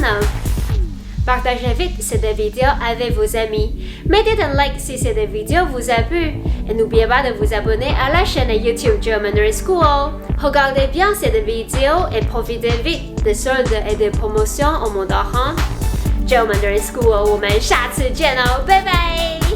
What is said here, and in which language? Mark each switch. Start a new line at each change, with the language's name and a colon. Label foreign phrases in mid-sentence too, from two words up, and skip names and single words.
French: Partagez vite cette vidéo avec vos amis. Mettez un like si cette vidéo vous a plu. Et n'oubliez pas de vous abonner à la chaîne YouTube JL Mandarin School. Regardez bien cette vidéo et profitez vite des soldes et des promotions au Mandarin.
Chinese: JL Mandarin School, 我们下次见哦，拜拜。